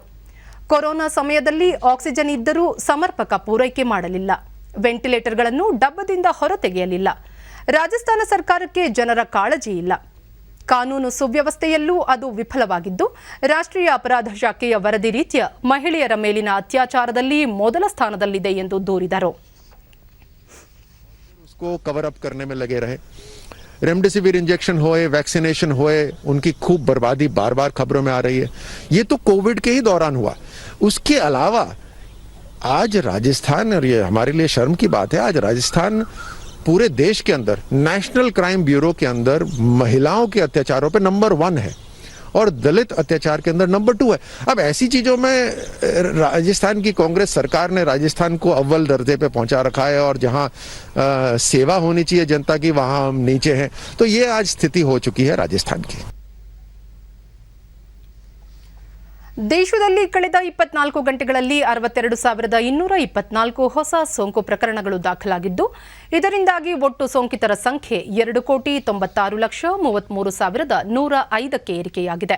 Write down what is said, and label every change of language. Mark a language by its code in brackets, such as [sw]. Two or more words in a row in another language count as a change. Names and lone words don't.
[kn] ಕೊರೋನಾ ಸಮಯದಲ್ಲಿ ಆಕ್ಸಿಜನ್ ಇದ್ದರೂ ಸಮರ್ಪಕ ಪೂರೈಕೆ ಮಾಡಲಿಲ್ಲ, ವೆಂಟಿಲೇಟರ್ಗಳನ್ನು ಡಬ್ಬದಿಂದ ಹೊರತೆಗೆಯಲಿಲ್ಲ, ರಾಜಸ್ಥಾನ ಸರ್ಕಾರಕ್ಕೆ ಜನರ ಕಾಳಜಿ ಇಲ್ಲ, ಕಾನೂನು ಸುವ್ಯವಸ್ಥೆಯಲ್ಲೂ ಅದು ವಿಫಲವಾಗಿದ್ದು ರಾಷ್ಟ್ರೀಯ ಅಪರಾಧ ಶಾಖೆಯ ವರದಿ ರೀತ್ಯ ಮಹಿಳೆಯರ ಮೇಲಿನ ಅತ್ಯಾಚಾರದಲ್ಲಿ ಮೊದಲ ಸ್ಥಾನದಲ್ಲಿದೆ ಎಂದು ದೂರಿದರು. [hi] उसको [en] cover up [hi] करने में लगे रहे, रेमडेसिविर इंजेक्शन होए, वैक्सीनेशन होए, उनकी खूब बर्बादी बार बार खबरों में आ रही है. ये तो कोविड के ही दौरान हुआ. उसके अलावा आज राजस्थान, और ये हमारे लिए शर्म की बात है, आज राजस्थान पूरे देश के अंदर नेशनल क्राइम ब्यूरो के अंदर महिलाओं के अत्याचारों पे नंबर 1 है और दलित अत्याचार के अंदर नंबर 2 है. अब ऐसी चीजों में राजस्थान की कांग्रेस सरकार ने राजस्थान को अव्वल दर्जे पे पहुंचा रखा है और जहां सेवा होनी चाहिए जनता की वहां हम नीचे हैं. तो ये आज स्थिति हो चुकी है राजस्थान की. [kn] ದೇಶದಲ್ಲಿ ಕಳೆದ 24 ಗಂಟೆಗಳಲ್ಲಿ 62,224 ಹೊಸ ಸೋಂಕು ಪ್ರಕರಣಗಳು ದಾಖಲಾಗಿದ್ದು, ಇದರಿಂದಾಗಿ ಒಟ್ಟು ಸೋಂಕಿತರ ಸಂಖ್ಯೆ 2,96,33,105ಕ್ಕೆ ಏರಿಕೆಯಾಗಿದೆ.